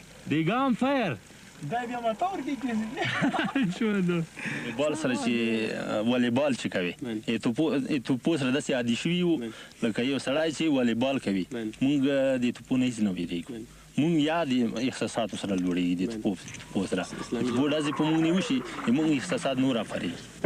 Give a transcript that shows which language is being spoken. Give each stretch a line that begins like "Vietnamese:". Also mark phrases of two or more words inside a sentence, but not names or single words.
English: They go on fire.
Pashto: بال سره چې والیبال چې کوي توپو سره داسې عادي شوي وو لکه یو سړی چې والیبال کوي مونږ د توپو نه هېڅ نه وېرېږو مونږ یا د احساساتو سره لوړېږي د توپو سره توپو ډزې په مونږ نه وشي مونږ احساسات نور راپارېږي